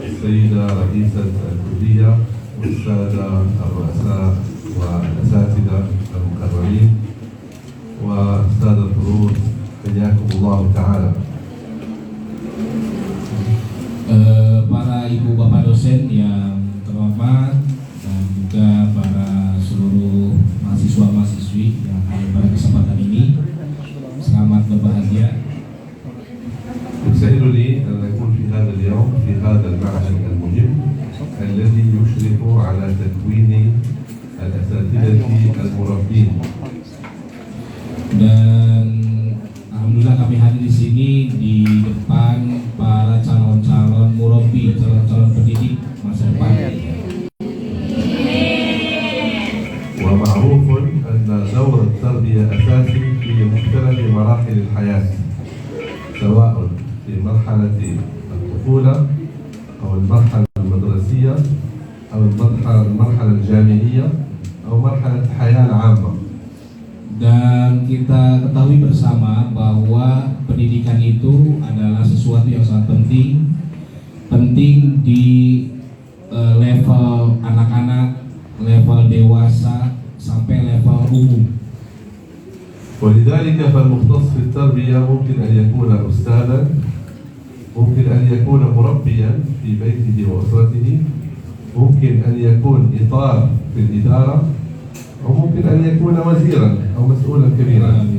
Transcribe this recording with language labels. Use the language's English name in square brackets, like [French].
[Arabic] سيدة رئيسة الكلية والسادة الرؤساء والأساتذة المكرمين والسادة الحضور حياكم الله تعالى. [Indonesian] Para ibu bapak dosen yang terhormat dan juga para seluruh mahasiswa-mahasiswi yang hadir pada kesempatan ini, selamat berbahagia. [Arabic] يسعدني أن أكون في هذا اليوم في هذا المعهد المهم الذي يشرف على تكوين الأساتذة المربين. [Indonesian] Dan alhamdulillah kami hadir di sini di depan para calon-calon murabbi, calon-calon pendidik masa depan. [Arabic] ومعروف أن دور التربية أساسي في مختلف مراحل الحياة، سواء في مرحلة الطفولة أو المرحلة المدرسية أو المرحلة الجامعية أو مرحلة الحياة العامة. [Indonesian] Dan kita ketahui bersama bahwa pendidikan itu adalah sesuatu yang sangat penting di level anak-anak, level dewasa, sampai level umum. [Arabic] ولذلك فالمختص في التربية ممكن أن يكون أستاذا، ممكن أن يكون مربيا في بيته وأسرته، ممكن أن يكون إطار في الإدارة، أو ممكن أن يكون وزيرا أو مسؤولا كبيرا.